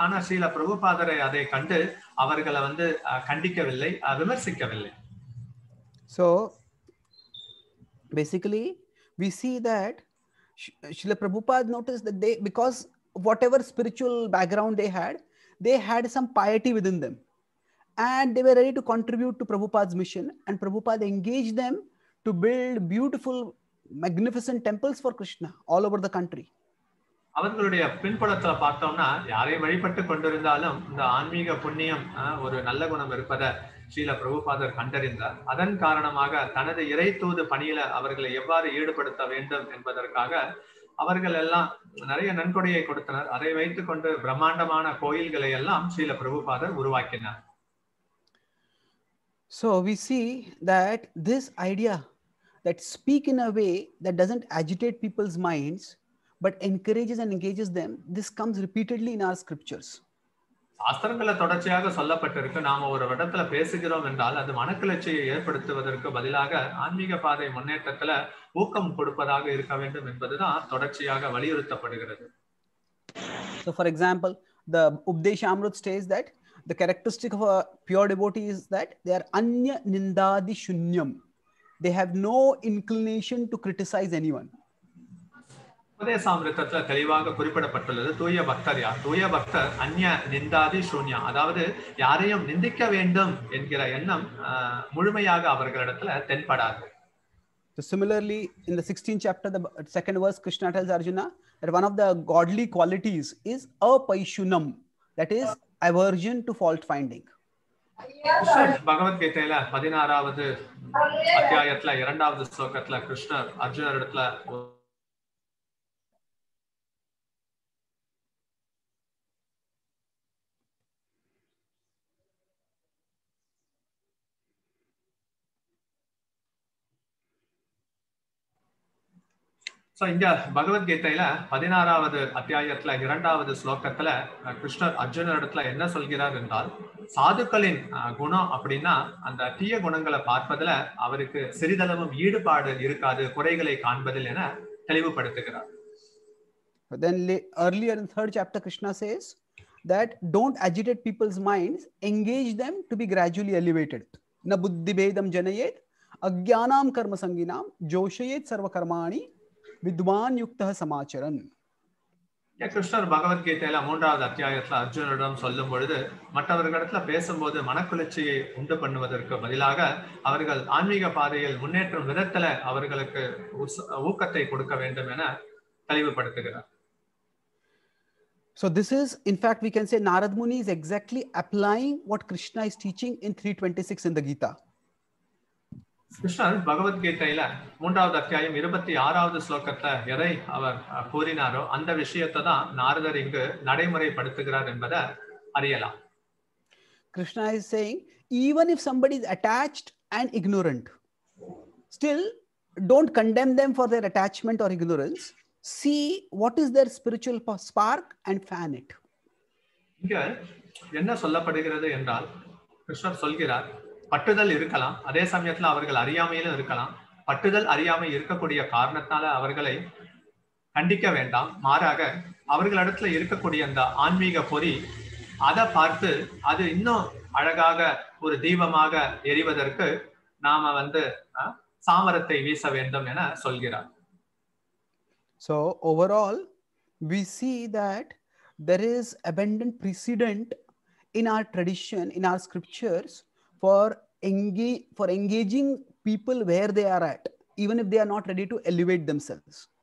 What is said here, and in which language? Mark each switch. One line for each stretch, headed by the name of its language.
Tamil: ஆனா ஸ்ரீல பிரபுபாதரை அதை கண்டு அவர்களை கண்டிக்கவில்லை, விமர்சிக்கவில்லை.
English: So basically we see that Srila Prabhupada noticed that because whatever spiritual background they had some piety within them, and they were ready to contribute to Prabhupada's mission, and Prabhupada engaged them to build beautiful, magnificent temples for Krishna all over the country.
Tamil: அவர்களுடைய பின்புலத்துல பார்த்தோம்னா யாரை வழிபட்டு கொண்டிருந்தாலும் இந்த ஆன்மீக புண்ணியம் ஒரு நல்ல குணம் இருப்பதை ஸ்ரீல பிரபுபாதர் கண்டறிந்தார். அதன் காரணமாக தனது இறை தூது பணியில அவர்களை எவ்வாறு ஈடுபடுத்த வேண்டும் என்பதற்காக அவர்கள் எல்லாம் நிறைய நன்கொடையை கொடுத்தனர். அதை வைத்துக் கொண்டு பிரம்மாண்டமான கோயில்களை எல்லாம் ஸ்ரீல பிரபுபாதர் உருவாக்கினார்.
English: So we see that this idea that speak in a way that doesn't agitate people's minds but encourages and engages them. This comes repeatedly in our scriptures.
Tamil: சாஸ்திரங்கள தொடர்ச்சியாக சொல்லப்பட்டிருக்கு. நாம ஒரு இடத்துல பேசுகிறோம் என்றால் அது மனக்கிளர்ச்சியை ஏற்படுத்துவதற்கு பதிலாக ஆன்மீக பாதை முன்னேற்றத்துல ஊக்கம் கொடுப்பதாக இருக்க வேண்டும் என்பதுதான் தொடர்ச்சியாக வலியுறுத்தப்படுகிறது.
English: So for example, the Updeshamrut states that the characteristic of a pure devotee is that they are
Sanskrit: anya nindadi shunyam.
English: They have no inclination to criticize anyone.
Tamil: உபதேசாமிருதத்துல தெளிவாக குறிப்பிடப்பட்டுள்ளது தூய பக்தர் யார். தூய பக்தர்
Sanskrit: அந்நிய நிந்தாதி சூன்யா,
Tamil: அதாவது யாரையும் நிந்திக்க வேண்டும் என்கிற எண்ணம் முழுமையாக அவர்களிடத்துல தென்படாது.
English: So similarly, in the 16th chapter, the second verse, Krishna tells Arjuna that one of the godly qualities is apaishunam, that is aversion to fault finding.
Tamil: பகவத்கீதையில 16வது அத்தியாயத்துல 2வது ஸ்லோகத்துல கிருஷ்ணர் அர்ஜுனரிடத்துல இங்க பகவத்கீதையில 16வது அத்தியாயத்துல 2வது ஸ்லோகத்துல கிருஷ்ணர் அர்ஜுனரிடத்துல என்ன சொல்கிறார் என்றால், சாதுக்களின் குணம் அப்படின்னா அந்த தீய குணங்களை பார்ப்பதுல அவருக்கு சிறிதளவும் ஈடுபாடு இருக்காது, குறைகளை காண்பதில் என தெளிவுபடுத்துகிறார்.
English: Then earlier in 3rd chapter, Krishna says that don't agitate people's minds, engage them to be gradually elevated.
Sanskrit: Na buddhi bedam janayet agyanam karma sanginam joshayet sarva karmani vidwan yuktah samacharan.
Tamil: கிருஷ்ணர் பகவத்கீதையில 3வது அத்தியாயத்துல அர்ஜுனரிடம் சொல்லும் பொழுது, மற்றவர்களிடத்துல பேசும்போது மனக்குளிர்ச்சியை உண்டு பண்ணுவதற்கு பதிலாக அவர்கள் ஆன்மீக பாதையில் முன்னேற்றும் விதத்துல அவர்களுக்கு ஊக்கத்தை கொடுக்க வேண்டும் என தெளிவுபடுத்துகிறார்.
English: So this is, in fact, we can say Narad Muni is exactly applying what Krishna is teaching in 326 in the Gita.
Tamil: கிருஷ்ணர் பகவத்கீதையில 3வது அத்தியாயம் 26வது ஸ்லோகத்துல எதை அவர் கூறினாரோ அந்த விஷயத்தை தான் நாரதர் இங்கு நடைமுறைப்படுத்துகிறார் என்பதை அறியலாம்.
English: Krishna is saying, even if somebody is attached and ignorant, still don't condemn them for their attachment or ignorance. See what is their spiritual spark and fan it.
Tamil: இங்க என்ன சொல்லப்படுகிறது என்றால், கிருஷ்ணர் சொல்கிறார், பட்டுதல் இருக்கலாம், அதே சமயத்துல அவர்கள் அறியாமையிலும் இருக்கலாம். பட்டுதல் அறியாமை இருக்கக்கூடிய காரணத்தால அவர்களை கண்டிக்க வேண்டாம், மாறாக அவர்களிடத்துல இருக்கக்கூடிய அந்த ஆன்மீக பொறி அதை பார்த்து அது இன்னும் அழகாக ஒரு தீபமாக எரிவதற்கு நாம சாமரத்தை வீச வேண்டும் என சொல்கிறார்.
English: So overall, we see that there is abundant precedent in our tradition, in our scriptures, for engaging people where they are at, even if they are not ready to elevate themselves.